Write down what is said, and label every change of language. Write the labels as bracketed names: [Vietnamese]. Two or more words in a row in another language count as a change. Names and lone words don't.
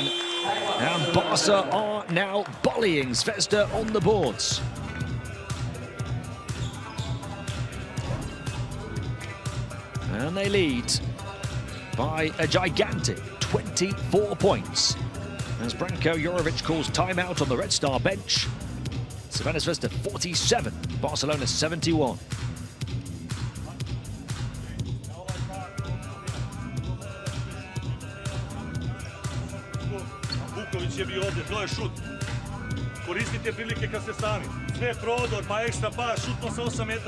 [English] And Barca are now bullying Zvezda on the boards. And they lead by a gigantic 24 points. As Branko Jorovic calls timeout on the Red Star bench. Crvena Zvezda 47, Barcelona 71. [Serbian] Vuković je bio ovdje, to je šut. Koristite prilike kad ste sami. Sve prodor, pa ekstra pas, šutno sa 8 metara.